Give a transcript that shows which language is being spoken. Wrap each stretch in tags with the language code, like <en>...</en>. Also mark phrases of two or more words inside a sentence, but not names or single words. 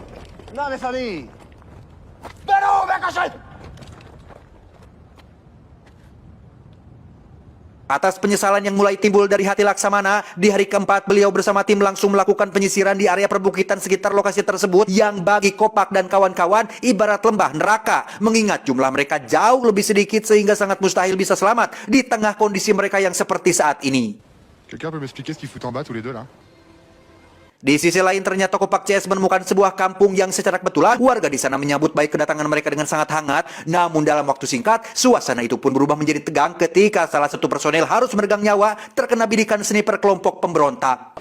<id>Atas penyesalan yang mulai timbul dari hati Laksamana, di hari keempat beliau bersama tim langsung melakukan penyisiran di area perbukitan sekitar lokasi tersebut yang bagi Kopak dan kawan-kawan ibarat lembah neraka, mengingat jumlah mereka jauh lebih sedikit sehingga sangat mustahil bisa selamat di tengah kondisi mereka yang seperti saat ini.</id> <fr>Quelqu'un peut m'expliquer ce qu'ils foutent en bas tous les deux là?</fr> <id>Di sisi lain ternyata Kopak CS menemukan sebuah kampung yang secara kebetulan warga di sana menyambut baik kedatangan mereka dengan sangat hangat. Namun dalam waktu singkat, suasana itu pun berubah menjadi tegang ketika salah satu personel harus meregang nyawa terkena bidikan sniper kelompok pemberontak.</id>